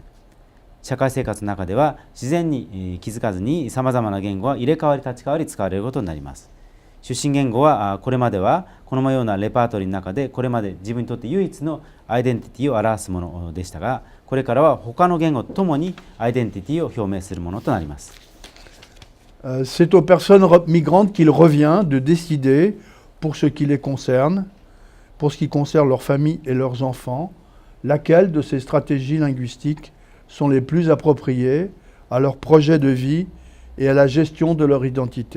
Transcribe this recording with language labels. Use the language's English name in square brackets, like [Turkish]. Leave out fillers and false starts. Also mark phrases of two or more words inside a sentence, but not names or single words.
[Japanese] 社会生活の中では自然に気づかずにさまざまな言語は入れ替わり立ち替わり使われることになります。出身言語はこれまではこのようなレパートリーの中でこれまで自分にとって唯一のアイデンティティを表すものでしたが、これからは他の言語とともにアイデンティティを表明するものとなります。 [French] C'est aux personnes migrantes qu'il revient de décider, pour ce qui les concerne, pour ce qui concerne leur famille et leurs enfants, laquelle de ces stratégies linguistiques sont les plus appropriées à leur projet de vie et à la gestion de leur identité.